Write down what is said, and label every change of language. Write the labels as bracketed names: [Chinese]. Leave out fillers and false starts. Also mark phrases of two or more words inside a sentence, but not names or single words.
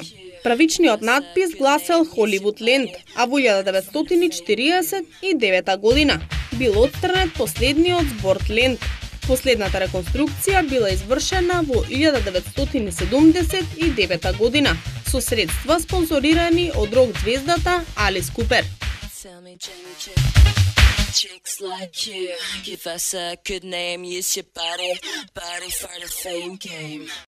[Macedonian] Правичниот надпис гласел Холивуд Ленд, а во 1949 година бил отстрнет последниот збор Ленд. Последната реконструкција била извршена во 1979 година со средства спонсорирани од рок-звездата Алис Купер. [English] Chicks like you, give us a good name, use your body for the fame game.